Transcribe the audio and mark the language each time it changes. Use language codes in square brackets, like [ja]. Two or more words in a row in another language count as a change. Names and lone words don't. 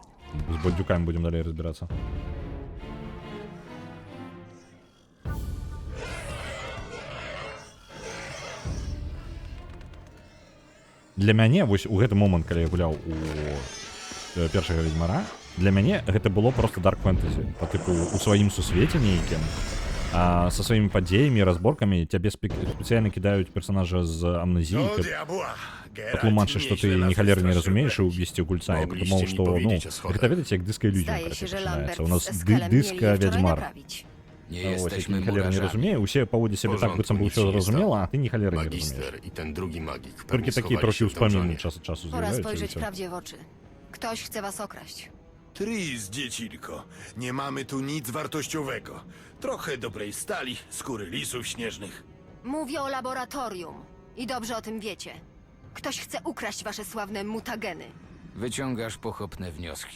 [uk] З бандюками будемо далі розбиратися. [be] Для мяне, вось у гэты момант, калі я гуляў у першага ведьмара, для мяне гэта было просто дарк фэнтэзі. Па тыпу у сваім сусвеце нейкім, со сваімі падзеямі, разборкамі цябе спецыяльна кідаюць персонажа з амнезіі, Ну, каб диабуа, патлумачыць, што ты ні халеры не разумееш і ўвесці ў гульца. Я падумаў, што, ну, гэта, ведаеце, як дыска-ілюзія [pl] Zdaje się, że [be] пачынаецца. [pl] Lambert [be] У нас [pl] z Eskelem mieli je wczoraj [be] дыска-вядзьмар. [pl] naprawić. Nie [be] Ось, які [pl] jesteśmy [be] ні халеры не [pl] murarzami. [be] разумее, усе паводзяць сябе так, быццам бы [pl] nic [be] ўсё [pl] się nie [be] зразумела, [pl] stało. [be] а ты ні халеры не разумееш. [pl] Magister i ten drugi magik [be] Толькі [pl] pewnie [be] такі [pl] schowali [be] трохі [pl] się w [be] ўспаміны [pl] donżonie. [be] час ад часу [pl] Pora [be] з'яўляюцца. [pl] spojrzeć [be] і ўсё. [pl] prawdzie w oczy. Ktoś chce was okraść. Tris, dziecinko, nie mamy tu nic wartościowego. Trochę dobrej stali, skóry lisów śnieżnych. Mówię o laboratorium. I dobrze o tym wiecie. Ktoś chce ukraść wasze sławne mutageny. Wyciągasz pochopne wnioski.